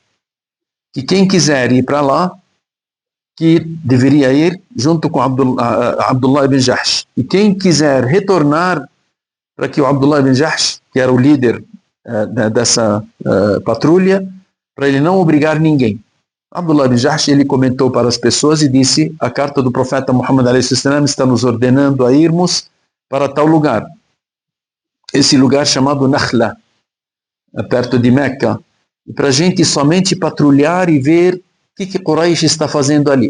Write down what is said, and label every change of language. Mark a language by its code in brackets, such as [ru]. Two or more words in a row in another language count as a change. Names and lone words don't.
[pt] Que quem quiser ir para lá, que deveria ir junto com Abdullah ibn Jahsh. E quem quiser retornar, para que o Abdullah ibn Jahsh, que era o líder dessa patrulha, para ele não obrigar ninguém. Abdullah ibn Jahsh ele comentou para as pessoas e disse: a carta do profeta Muhammad a.s. está nos ordenando a irmos para tal lugar. Esse lugar chamado Nakhla, perto de Meca. E para a gente somente patrulhar e ver o que Quraysh está fazendo ali.